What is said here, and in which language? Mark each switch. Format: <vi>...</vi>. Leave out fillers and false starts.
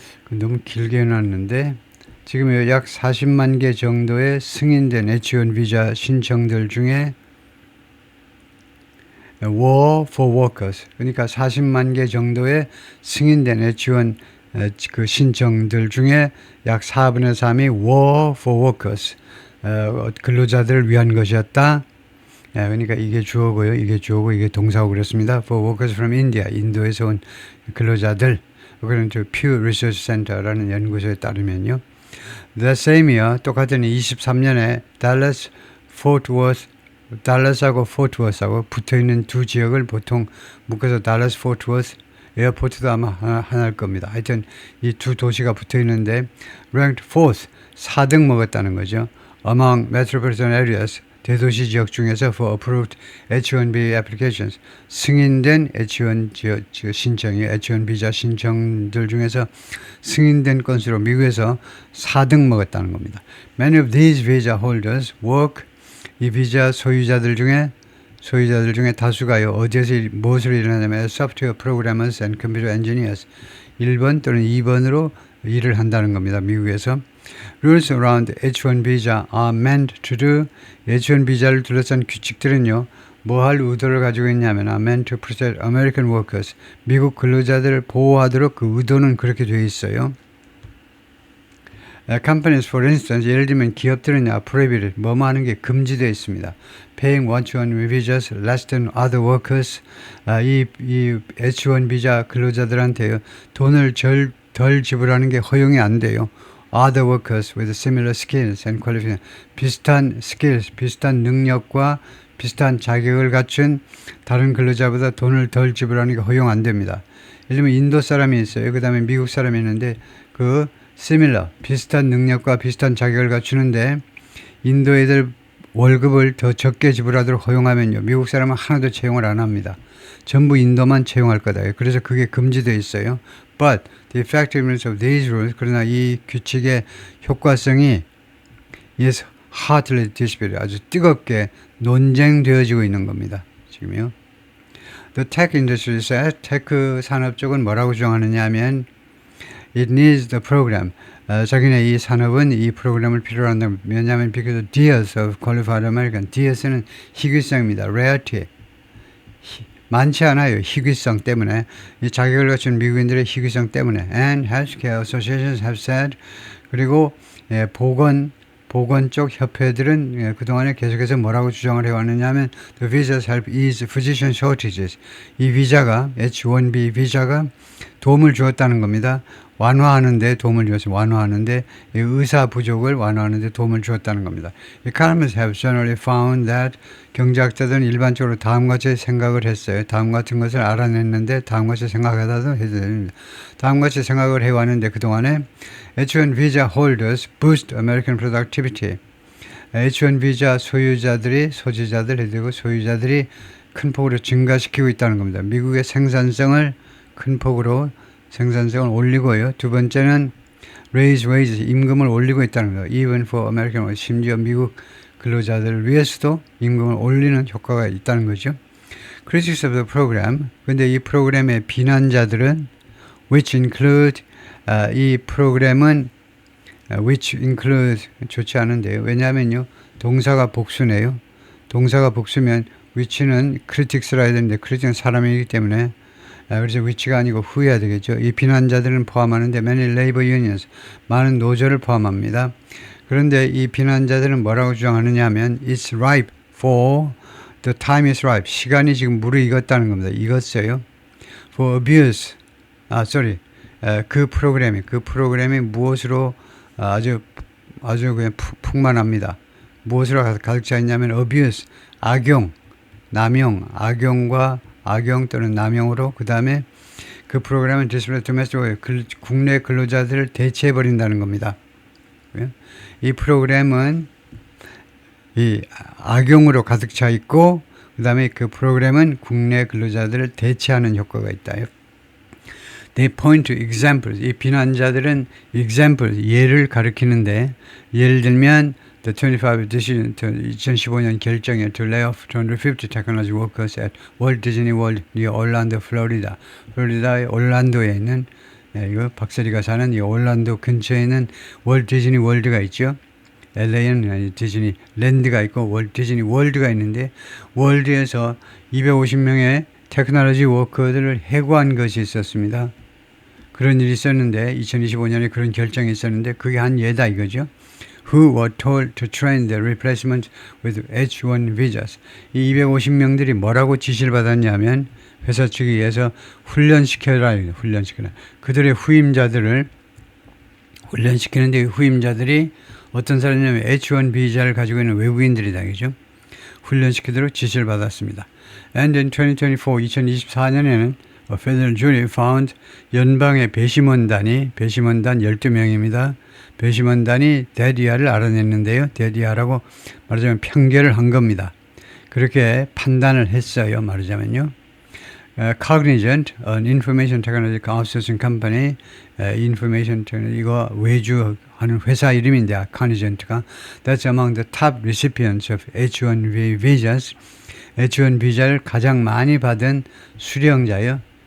<ko>너무 길게 해놨는데 지금 약 40만 개 정도의 승인된 H-1B 비자 신청들 중에</ko> <en>War for Workers,</en> <ko>그러니까 40만 개 정도의 승인된 H-1 그 신청들 중에 약 4분의 3이 War for Workers, 근로자들을 위한 것이었다. 그러니까 이게 주어고요, 이게 동사고 그렇습니다.</ko> <en>For Workers from India,</en> <ko>인도에서 온 근로자들. 그런 Pew Research Center라는 연구소에 따르면요.</ko> <en>The same year,</en> <ko>똑같은 23년에 달라스하고 포트워스하고 붙어있는 두 지역을 보통 묶어서 달라스 포트워스 에어포트도 아마 하나일 겁니다. 하여튼 이 두 도시가 붙어있는데</ko> <en>ranked 4th,</en> <ko>4등 먹었다는 거죠.</ko> <en>Among metropolitan areas,</en> <ko>대도시 지역 중에서</ko> <en>for approved H-1B applications,</en> <ko>승인된 H-1 신청이 H-1 비자 신청들 중에서 승인된 건수로 미국에서 4등 먹었다는 겁니다.</ko> <en>Many of these visa holders work,</en> <ko>이 비자 소유자들 중에 다수가요, 어디에서 무엇을 일하냐면</ko> <en>software programmers and computer engineers,</en> <ko>1번 또는 2번으로 일을 한다는 겁니다. 미국에서.</ko> <en>Rules around H-1 visa are meant to do.</en> <ko>H-1 비자를 둘러싼 규칙들은요. 뭐 할 의도를 가지고 있냐면</ko> <en>are meant to protect American workers.</en> <ko>미국 근로자들을 보호하도록 그 의도는 그렇게 되어 있어요.</ko> <en>Companies, for instance,</en> <ko>예를 들면 기업들은</ko> <en>prohibited,</en> <ko>뭐뭐 하는 게 금지되어 있습니다.</ko> <en>Paying H-1 visas less than other workers.</en> <ko>이 H-1 비자 근로자들한테 돈을 덜 지불하는 게 허용이 안 돼요.</ko> <en>Other workers with similar skills and qualifications.</en> <ko>비슷한 skills, 비슷한 능력과 비슷한 자격을 갖춘 다른 근로자보다 돈을 덜 지불하는 게 허용 안 됩니다. 예를 들면 인도 사람이 있어요. 그 다음에 미국 사람이 있는데 그 similar, 비슷한 능력과 비슷한 자격을 갖추는데 인도 애들 월급을 더 적게 지불하도록 허용하면요. 미국 사람은 하나도 채용을 안 합니다. 전부 인도만 채용할 거다. 그래서 그게 금지되어 있어요.</ko> <en>But the effectiveness of these rules,</en> <ko>그러나 이 규칙의 효과성이</ko> <en>is hotly disputed,</en> <ko>아주 뜨겁게 논쟁되어지고 있는 겁니다. 지금요.</ko> <en>The tech industry says,</en> <ko>테크 산업 쪽은 뭐라고 주장하느냐 하면</ko> <en>It needs the program.</en> <ko>자기네 이 산업은 이 프로그램을 필요로 한다. 왜냐하면</ko> <en>because of dearth of qualified American.</en> <ko>dearth는 희귀성입니다. rarity. 많지 않아요. 희귀성 때문에. 이 자격을 갖춘 미국인들의 희귀성 때문에.</ko> <en>And healthcare associations have said.</en> <ko>그리고 보건 쪽 협회들은 그동안에 계속해서 뭐라고 주장을 해왔느냐 하면</ko> <en>The visas help ease physician shortages.</en> <ko>이 비자가 H-1B 비자가 도움을 주었다는 겁니다. 완화하는데 도움을 주었어요. 완화하는데 의사 부족을 완화하는데 도움을 주었다는 겁니다.</ko> <en>Economists have generally found that</en> <ko>경제학자들은 일반적으로 다음과 같이 생각을 했어요. 다음 같은 것을 알아냈는데 다음 같이 생각하다도 해야 됩니다. 다음 같이 생각을 해왔는데 그동안에</ko> <en>H-1 visa holders boost American productivity.</en> <ko>H-1 비자 소지자들이 되고 소유자들이 큰 폭으로 증가시키고 있다는 겁니다. 미국의 생산성을 큰 폭으로 생산성을 올리고요. 두 번째는</ko> <en>raise wages,</en> <ko>임금을 올리고 있다는 거예요.</ko> <en>Even for American workers,</en> <ko>심지어 미국 근로자들을 위해서도 임금을 올리는 효과가 있다는 거죠.</ko> <en>Critics of the program,</en> <ko>근데 이 프로그램의 비난자들은</ko> <en>which include,</en> <ko>이 프로그램은 which include 좋지 않은데요. 왜냐하면요. 동사가 복수네요. 동사가 복수면 which는 critics라 해야 되는데 critics는 사람이기 때문에 그래서 which가 아니고 who여야 되겠죠. 이 비난자들은 포함하는데</ko> <en>many labor unions,</en> <ko>많은 노조를 포함합니다. 그런데 이 비난자들은 뭐라고 주장하느냐 하면</ko> <en>It's ripe for, the time is ripe.</en> <ko>시간이 지금 무르익었다는 겁니다. 익었어요.</ko> <en>For abuse.</en> <ko>그 프로그램이 무엇으로 아주 그냥 풍만합니다. 무엇으로 가득 차 있냐면 abuse, 악용, 남용, 악용 또는 남용으로 그 다음에 그 프로그램은 국내 근로자들을 대체해버린다는 겁니다. 이 프로그램은 이 악용으로 가득 차 있고 그 다음에 그 프로그램은 국내 근로자들을 대체하는 효과가 있다요.</ko> <en>They point to examples.</en> <ko>이 비난자들은</ko> <en>examples,</en> <ko>예를 가리키는데 예를 들면</ko> <en>The 25 decision,</en> <ko>2015년 결정에</ko> <en>to lay off 250 technology workers at Walt Disney World near Orlando, Florida.</en> <ko>플로리다의 올란도에 있는 이거 박세리가 사는 이 올란도 근처에 있는 월트 디즈니 월드가 있죠. LA는 디즈니 랜드가 있고 월트 디즈니 월드가 있는데 월드에서 250명의 테크놀로지 워커들을 해고한 것이 있었습니다. 그런 일이 있었는데 2025년에 그런 결정이 있었는데 그게 한 예다 이거죠.</ko> <en>Who were told to train the replacement with H-1 visas.</en> <ko>이 250명들이 뭐라고 지시를 받았냐면 회사 측에 의해서 훈련시켜라. 그들의 후임자들을 훈련시키는데 후임자들이 어떤 사람이냐면 H-1 비자를 가지고 있는 외국인들이다. 그죠? 훈련시키도록 지시를 받았습니다.</ko> <en>And in</en> <ko>2024년에는</ko> <en>a federal jury found</en> <ko>연방의 배심원단 12명입니다. 배심원단이 데디아를 알아냈는데요. 데디아라고 말하자면 판결을 한 겁니다. 그렇게 판단을 했어요. 말하자면요.</ko> <en>Cognizant, an information technology outsourcing company, information technology,</en> <ko>이거 외주하는 회사 이름인데,</ko> <en>Cognizant가, that's among the top recipients of H-1B visas.</en> <ko>H-1 비자를 가장 많이 받은 수령자요.</ko>